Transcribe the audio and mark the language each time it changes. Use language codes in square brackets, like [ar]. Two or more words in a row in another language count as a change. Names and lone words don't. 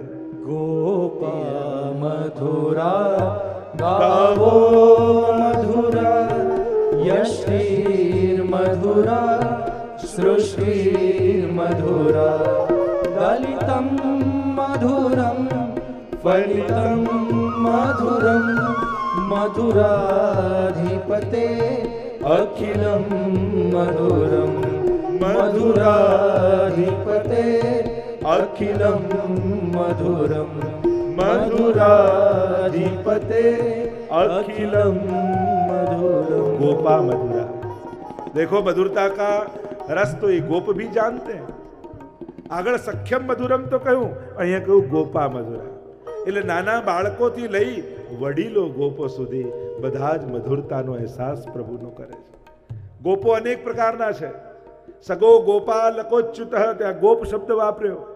[sa] ગોપા મધુરા ગાવો મધુરા, યશ્રીર મધુરા સૃષ્ટિર મધુરા, દલિતમ મધુરમ ફલિતમ મધુરમ, મધુરાધિપતે અખિલમ મધુરમ, મધુરાધિપતે અખિલમ મધુરમ, મધુરાધિપતે અખિલમ મधुरम. गोपा मधुरा. [hi] देखो मधुरता का रस तो ये गोप भी जानते हैं. [gu] આગળ [sa] સખ્યમ મધુરમ [gu] તો કહ્યું, અહીંયા કહ્યું [sa] ગોપા મધુરા. [gu] એટલે નાના બાળકોથી લઈ વડીલો ગોપો સુધી બધા જ મધુરતાનો અહેસાસ પ્રભુનો કરે છે. ગોપો અનેક પ્રકારના છે. સગો ગોપાલકોચ્યુત, ત્યાં ગોપ શબ્દ વાપર્યો.